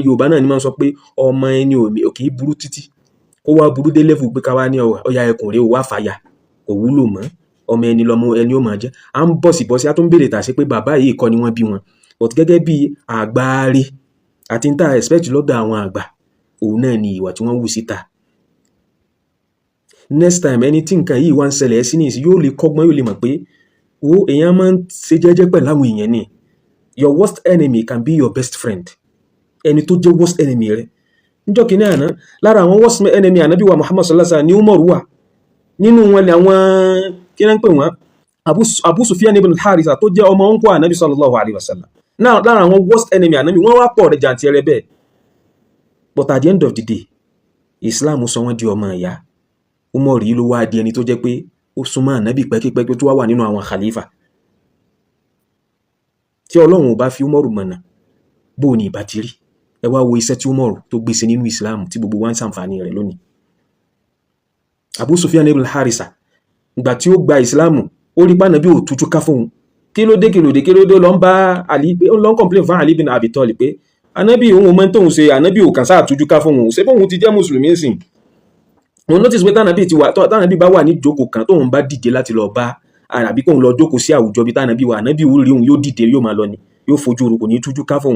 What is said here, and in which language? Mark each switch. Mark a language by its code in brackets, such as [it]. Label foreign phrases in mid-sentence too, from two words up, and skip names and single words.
[yo] Yorùbá náà ni máa ń sọ pé ọmọ ẹni ò kì í burú títí kó wá burú dé level pé ká wá ní ọya ẹkùn rẹ̀ ò wá fàyà, kò wúlò mọ́, ọmọ ẹni lọmọ ẹni ó máa jẹ́. À ń bọ̀sibọ́sí á tún béèrè tà sí pé bàbá yìí kọ́ ni wọ́n bí wọn, but gẹ́gẹ́ bí àgbáre àti ń tà expect lọ́dọ̀ àwọn àgbà, òun náà ni ìwà tí wọ́n wù síta. [en] Next time [yo] ẹni tí nǹkan yìí wá ń ṣẹlẹ̀ sí nìyí yóò lè kọ́gbọ́n, yóò lè mọ̀ pé èèyàn máa ń ṣe jẹ́jẹ́ pẹ̀lú àwọn èèyàn ni. [en] Your worst enemy can be your best friend. [yo] Ẹni tó jẹ́ [en] worst enemy [yo] rẹ̀. Níjọ́ kìíní àná, lára àwọn [en] worst enemy [yo] Ànábì wa Muhammad [ar] صلى الله عليه وسلم [yo] ni Umar wà. Nínú wọn ni àwọn kí náà ń pè wọ́n, Abu Sufyan ibn al-Haritha tó jẹ́ ọmọ ọ̀nkọ́ Ànábì [ar] صلى الله عليه وسلم. [yo] Náà lára àwọn [en] worst enemy [yo] Ànábì wọ́n wá pọ̀ rẹ̀ jàǹtìrẹrẹ bẹ́ẹ̀. [en] But at the end of the day, [yo] Islam sọ wọ́n di ọmọ ìyá. Umar yìí ló wá di ẹni tó jẹ́ pé ó súnmọ́ Ànábì pẹ́kípẹ́kí tó wà nínú àwọn khalifa. Tí Ọlọ́run ò bá fi Umar mọ̀nà, bó ni ìbá ti rí? Ẹ wá wo iṣẹ́ tí Umar tó gbèsè nínú Islam tí gbogbo wa ń ṣàǹfààní rẹ̀ lónìí. Abu Sufyan ibn al-Haritha, ìgbà tí ó gba Islam, ó rí pànàbí ò tújú ká fóun. Kí ló dé lọ ń bá Ali pé ó lọ ń complain fún Ali bin Abi Talib pé Ànábì òun mọ́ tóun ṣe, Ànábì ò kàn sáà tújú ká fóun, ṣé bóun ti jẹ́ mùsùlùmí sìn. Mo notice pé tánàbí bá wà ní ìjókòó kan tóun bá dìde láti lọ bá àbí kóun lọ jókòó sí àwùjọ bí tánàbí wà, Ànábì ó rí òun yóò dìde yóò máa lọ ni, yóò fojú orúkọ ní tújú ká fóun.